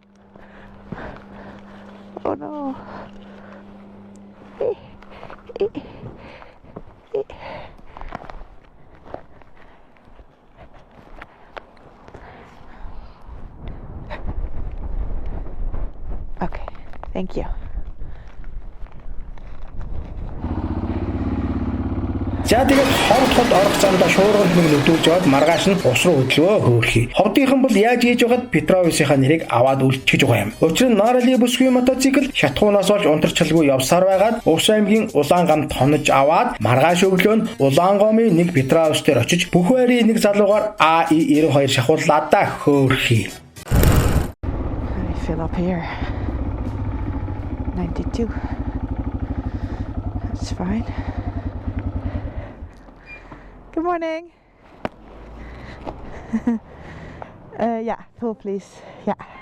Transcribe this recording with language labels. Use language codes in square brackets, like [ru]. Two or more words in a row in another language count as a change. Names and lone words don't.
[en] Oh no. Okay, thank you. [mn] За тэгээд ховд орох замдаа шуурганд нэг нүдүүлж аваад маргааш нь ус руу хөдлөө хөөрхий. Ховдынхан бол яаж хийж байгаад Petrovsийнхаа нэрийг аваад үлчиж байгаа юм. Учир нь Norali бүсгүй мотоцикл Шатхуунаас болж унтарчалгүй явсаар байгаад Увс аймгийн Улаангамд хонож аваад маргааш өглөө нь Улаангомын нэг Petrovs дээр очиж бүх байрын нэг залуугаар AI-92 шахууллаа да хөөрхий. [en] I fill up here. 92. That's fine. Good morning. Yeah, full please. Yeah.